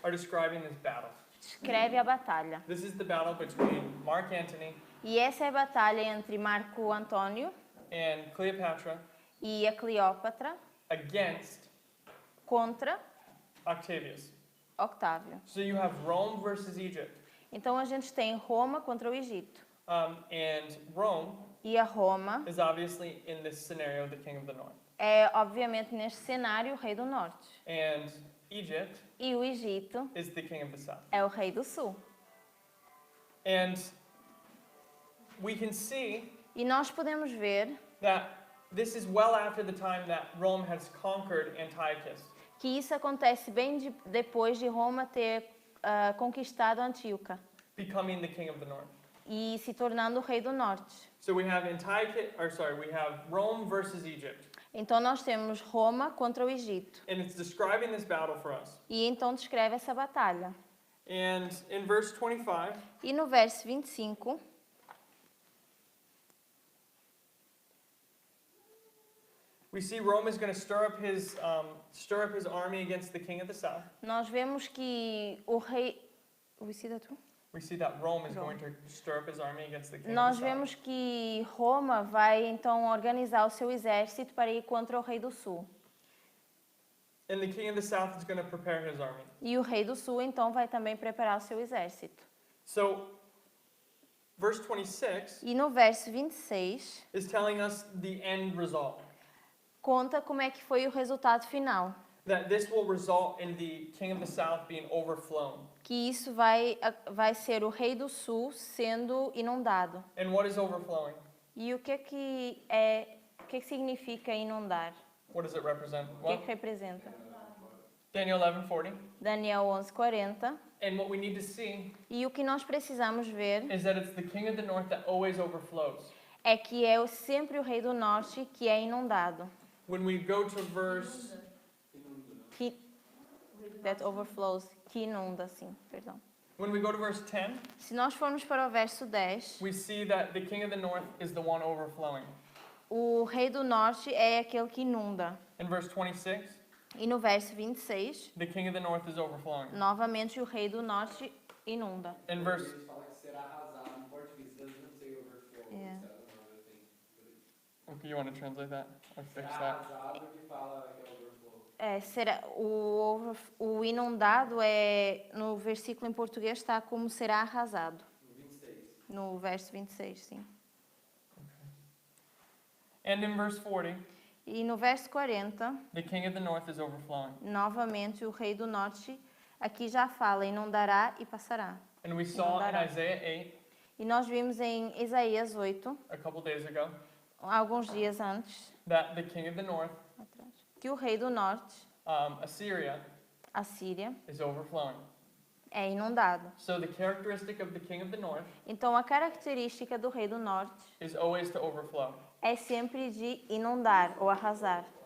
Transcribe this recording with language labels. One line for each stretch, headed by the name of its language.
English: are describing this battle.
Portuguese: descreve a batalha.
English: This is the battle between Mark Antony
Portuguese: E essa é a batalha entre Marco Antônio
English: and Cleopatra
Portuguese: e a Cleópatra
English: against
Portuguese: contra
English: Octavius.
Portuguese: Octávio.
English: So you have Rome versus Egypt.
Portuguese: Então, a gente tem Roma contra o Egito.
English: And Rome
Portuguese: E a Roma
English: is obviously in this scenario the king of the north.
Portuguese: é, obviamente, neste cenário, o rei do norte.
English: And Egypt
Portuguese: E o Egito
English: is the king of the south.
Portuguese: é o rei do sul.
English: And we can see
Portuguese: E nós podemos ver
English: that this is well after the time that Rome has conquered Antiochus.
Portuguese: que isso acontece bem depois de Roma ter conquistado Antíoca
English: Becoming the king of the north.
Portuguese: e se tornando o rei do norte.
English: So we have we have Rome versus Egypt.
Portuguese: Então nós temos Roma contra o Egito.
English: And it's describing this battle for us.
Portuguese: E então descreve essa batalha.
English: And in verse 25,
Portuguese: E no verso 25,
English: we see Rome is going to stir up his army against the king of the south.
Portuguese: nós vemos que o rei...
English: We see that too? We see that Rome is Rome. going to stir up his army against the king
Portuguese: Nós
English: of the south.
Portuguese: vemos que Roma vai então organizar o seu exército para ir contra o rei do sul.
English: And the king of the south is going to prepare his army.
Portuguese: E o rei do sul então vai também preparar o seu exército.
English: So, verse 26
Portuguese: E no verso 26
English: is telling us the end result.
Portuguese: conta como é que foi o resultado final.
English: That this will result in the king of the south being overflown.
Portuguese: Que isso vai ser o rei do sul sendo inundado.
English: And what is overflowing?
Portuguese: E o que significa inundar?
English: What does it represent?
Portuguese: O que representa?
English: Daniel 11:40.
Portuguese: Daniel 11:40.
English: And what we need to see
Portuguese: E o que nós precisamos ver
English: is that it's the king of the north that always overflows.
Portuguese: é que é sempre o rei do norte que é inundado.
English: When we go to verse
Portuguese: Que,
English: that overflows,
Portuguese: que inunda, sim, perdão.
English: When we go to verse 10,
Portuguese: Se nós formos para o verso 10,
English: we see that the king of the north is the one overflowing.
Portuguese: o rei do norte é aquele que inunda.
English: In verse 26,
Portuguese: E no verso 26,
English: the king of the north is overflowing.
Portuguese: novamente o rei do norte inunda.
English: In verse
Portuguese: Fala que será arrasado. Em português,
English: doesn't say overflow. Yeah. It's another thing. Okay, you want to translate that or fix
Portuguese: Será
English: that?
Portuguese: arrasado que fala que é overflow. O inundado é, no versículo em português está como será arrasado. No 26. No verso 26, sim.
English: And in verse 40,
Portuguese: E no verso 40,
English: the king of the north is overflowing.
Portuguese: novamente o rei do norte aqui já fala, inundará e passará.
English: And we saw in
Portuguese: Inundará.
English: Isaiah 8
Portuguese: E nós vimos em Isaías 8,
English: a couple days ago
Portuguese: alguns dias antes,
English: that the king of the north,
Portuguese: que o rei do norte,
English: Assyria,
Portuguese: a Síria,
English: is overflowing.
Portuguese: é inundado.
English: So the characteristic of the king of the north
Portuguese: Então a característica do rei do norte
English: is always to overflow.
Portuguese: é sempre de inundar ou arrasar.